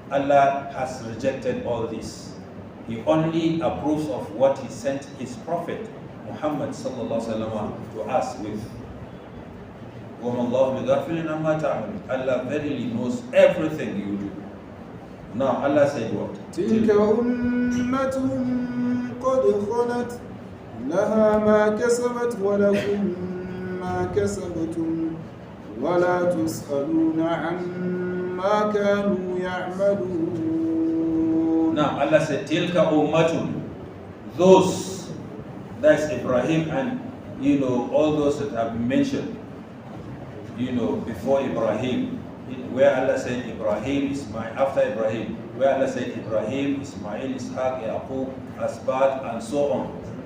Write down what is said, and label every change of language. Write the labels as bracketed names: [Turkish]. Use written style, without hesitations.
[English] Allah has rejected all this. He only approves of what He sent His Prophet Muhammad sallallahu alaihi wasallam to us with. [Arabic] وَمَا اللَّهُ بِغَافِلٍ عَمَّا تَعْمَلُونَ. [English] Allah verily knows everything you do. Now Allah said what? [Arabic] تلك أمة قد خلت لها ما كسبت ولكم ما كسبتم ولا تسألون عما كانوا يعملون. [English] Now Allah said, [Arabic] Tilka ummatun, [English] those, that's Ibrahim and all those that have been mentioned, before Ibrahim, where Allah said Ibrahim, Ismail, after Ibrahim, where Allah said Ibrahim, Ismail, Ishaq, Yaqub, Asbat, and so on.